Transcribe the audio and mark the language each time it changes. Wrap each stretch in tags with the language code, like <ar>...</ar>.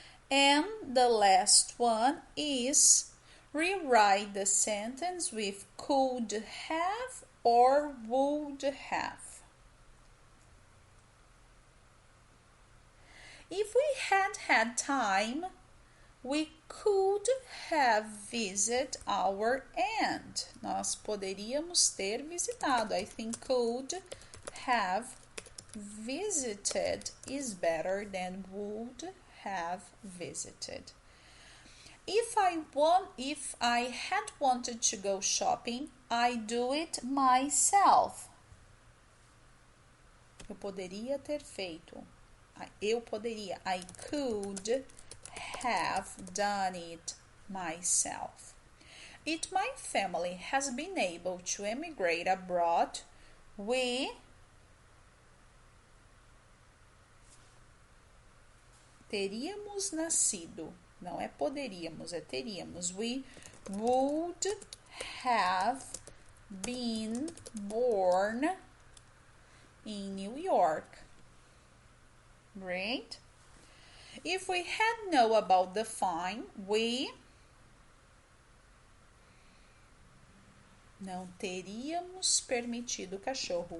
<en>And the last one is rewrite the sentence with could have or would have. If we had time, we could have visited our aunt.</en> <pt>Nós poderíamos ter visitado.</pt> <en>I think could have visited is better than would have visited. If I had wanted to go shopping, I do it myself.</en> <pt>Eu poderia ter feito.</pt> <en>I could have done it myself. If my family has been able to emigrate abroad, we</en> <pt>teríamos nascido. Não é poderíamos, é teríamos.</pt> <en>We would have been born in New York. Great. If we had known about the fine, we</en> <pt>não teríamos permitido o cachorro.</pt>